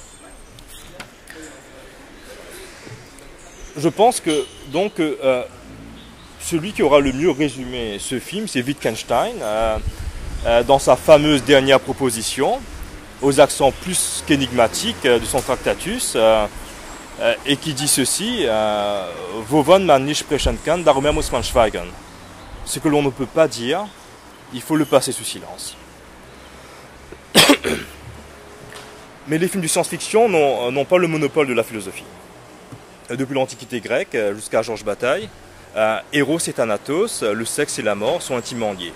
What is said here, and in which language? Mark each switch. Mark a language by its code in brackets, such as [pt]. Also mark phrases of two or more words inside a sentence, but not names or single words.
[fr] Je pense que donc celui qui aura le mieux résumé ce film, c'est Wittgenstein, dans sa fameuse dernière proposition, aux accents plus qu'énigmatiques de son Tractatus, et qui dit ceci, [de] Wovon man nicht sprechen kann, darüber muss man schweigen. [fr] Ce que l'on ne peut pas dire, il faut le passer sous silence. Mais les films de science-fiction n'ont pas le monopole de la philosophie. Depuis l'Antiquité grecque jusqu'à Georges Bataille, Eros et Thanatos, le sexe et la mort sont intimement liés.